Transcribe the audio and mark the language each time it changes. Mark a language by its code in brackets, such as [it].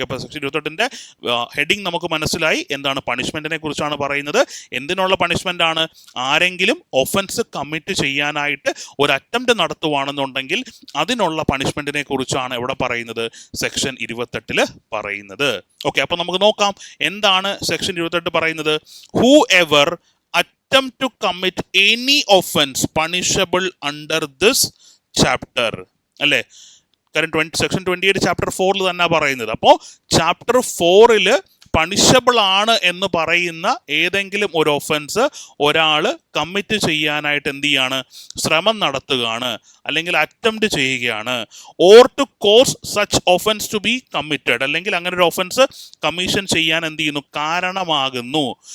[ml] Okay, അപ്പോൾ section 28 heading നമുക്ക് മനസ്സിലായി, എന്താണ് പണിഷ്മെന്റിനെ കുറിച്ചാണ് പറയുന്നത്. എന്തിനുള്ള പണിഷ്മെന്റ് ആണ്, ആരെങ്കിലും ഒഫൻസ് കമ്മിറ്റ് ചെയ്യാനായിട്ട് ഒരു അറ്റംപ്റ്റ് നടത്തുവാണെന്നുണ്ടെങ്കിൽ അതിനുള്ള പണിഷ്മെന്റിനെ കുറിച്ചാണ് ഇവിടെ പറയുന്നത്, സെക്ഷൻ 28 പറയുന്നത്. ഓക്കെ, അപ്പോൾ നമുക്ക് നോക്കാം എന്താണ് സെക്ഷൻ 28 പറയുന്നത്. [en] Whoever attempt to commit any offense punishable under this chapter അല്ലേ. [ml] കാരണം സെക്ഷൻ 28 ചാപ്റ്റർ 4 തന്നെ പറയുന്നത്. അപ്പോൾ ചാപ്റ്റർ 4 പണിഷബിൾ ആണ് എന്ന് പറയുന്ന ഏതെങ്കിലും ഒരു ഒഫൻസ് ഒരാൾ കമ്മിറ്റ് ചെയ്യാനായിട്ട് എന്ത് ചെയ്യാണ്, ശ്രമം നടത്തുകയാണ്, അല്ലെങ്കിൽ അറ്റംപ്റ്റ് ചെയ്യുകയാണ്. [en] or to cause such offence to be committed, [ml] അല്ലെങ്കിൽ അങ്ങനെ ഒരു ഒഫൻസ് കമ്മീഷൻ ചെയ്യാൻ എന്ത് ചെയ്യുന്നു, കാരണമാകുന്നു.